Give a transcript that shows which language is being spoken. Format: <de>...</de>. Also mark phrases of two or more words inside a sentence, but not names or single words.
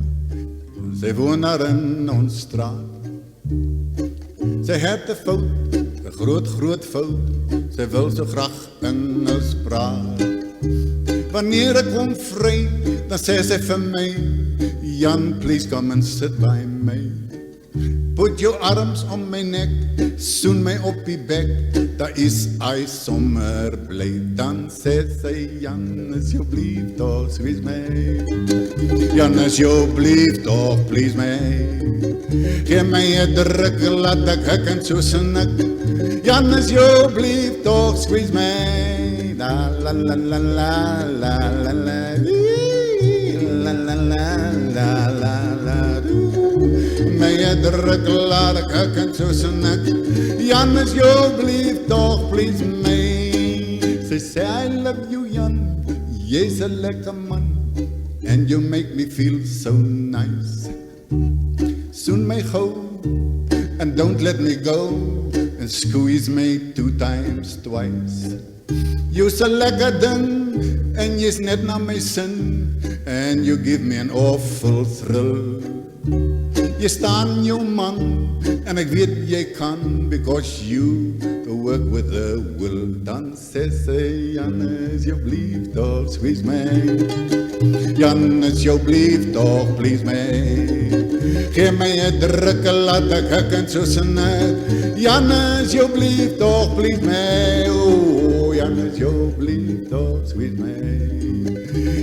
<af>Sy woon daar in ons straat. Sy het 'n fout, 'n groot fout. Sy wil so graag Engels praat. Wanneer ek kom vry, dan sê sy vir my, Jan,</af> <en>please come and sit by me. Put your arms</en> <af>om my nek, soen my op die bek, daar is hy sommer bly. Dan sê sy, Jan, asjeblief toch, squeeze my. Jan, asjeblief toch, please my. Geef my 'n druk, laat ek en so snik. Jan, asjeblief toch, squeeze my. La la la la la la la la la la la la la. My druk laat ek en so snik. Jan, asjeblief toch, please my. Sy sê,</af> <en>I love you,</en> <af>Jan, jy's 'n lekker man,</af> <en>and you make me feel so nice.</en> <af>Soon my gou,</af> <en>and don't let me go, and squeeze me 2 times twice.</en> <af>You's 'n lekker ding, en jy's net na my sin,</af> <en>and you give me an awful thrill.</en> <af>Jy staan jou man, en ek weet jy kan,</af> <en>because you work with a will.</en> <af>Dan sê sy, Jan, asjeblief toch, squeeze my. Jan, asjeblief toch, please my. Geef my 'n druk, laat ek en so snik. Jan, asjeblief toch, please my. Oh, Jan, asjeblief toch, squeeze my.</af>